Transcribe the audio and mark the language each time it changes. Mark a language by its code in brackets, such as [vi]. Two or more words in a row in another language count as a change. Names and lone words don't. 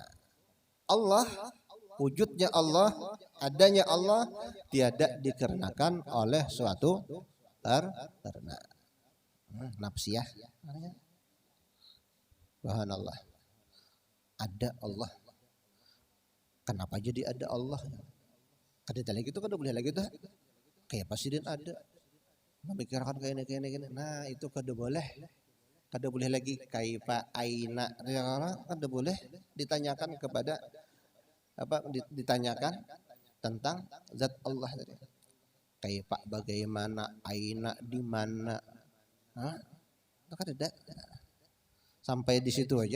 [bjn] Allah, wujudnya Allah, adanya Allah tiada dikarenakan oleh suatu karena. Nafsiyah. Subhanallah. Ada Allah. Kenapa jadi ada Allah? Kada lagi itu kada boleh lagi tuh. Kayak presiden ada. Memikirkan kayak ini. Nah, itu kada boleh. Kada boleh lagi kayak Pak Aina. Kada boleh ditanyakan kepada ditanyakan tentang zat Allah tadi. Kayak Pak bagaimana, Aina di mana? Itu kada ada. Sampai di situ aja.